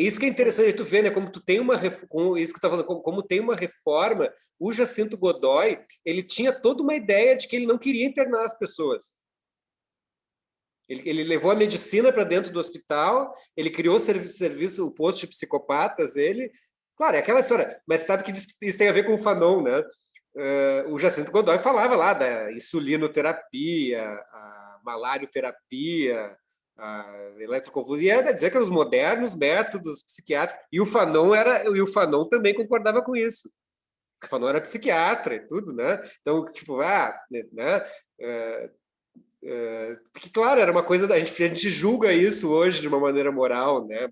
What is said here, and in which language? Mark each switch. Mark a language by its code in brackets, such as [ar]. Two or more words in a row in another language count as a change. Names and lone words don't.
[pt] Isso que é interessante tu ver, né? Como tu tem isso que tu tá falando, como tem uma reforma, o Jacinto Godoy, ele tinha toda uma ideia de que ele não queria internar as pessoas. Ele levou a medicina para dentro do hospital, ele criou o posto de psicopatas, claro, é aquela história, mas sabe que isso tem a ver com o Fanon, né? O Jacinto Godoy falava lá da insulinoterapia, a malarioterapia, a eletroconvulsão, e era dizer que eram os modernos métodos psiquiátricos, e o Fanon também concordava com isso. O Fanon era psiquiatra e tudo, né? Então, tipo, né? Porque, claro, era uma coisa, a gente julga isso hoje de uma maneira moral, né?